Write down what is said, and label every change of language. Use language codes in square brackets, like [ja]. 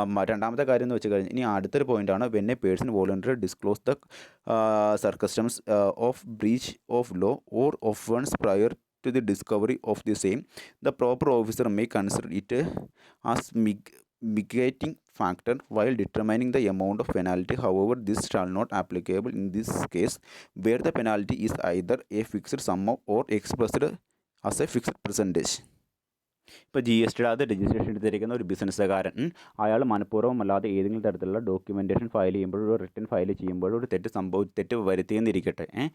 [ml] രണ്ടാമത്തെ കാര്യം എന്ന് വെച്ച് കഴിഞ്ഞാൽ ഇനി അടുത്തൊരു പോയിൻ്റാണ് [en] When a person voluntary disclose the circumstances of breach of law or offence prior to the discovery of the same, the proper officer may consider it as mitigating factor while determining the amount of penalty. However, this shall not applicable in this case where the penalty is either a fixed sum or expressed as a fixed percentage. [ml] ഇപ്പോൾ GST registration എടുത്തിരിക്കുന്ന ഒരു ബിസിനസ്സുകാരൻ അയാൾ മനഃപൂർവ്വമല്ലാതെ ഏതെങ്കിലും തരത്തിലുള്ള documentation file ചെയ്യുമ്പോഴോ return file ചെയ്യുമ്പോഴോ ഒരു തെറ്റ് വരുത്തിയെന്നിരിക്കട്ടെ.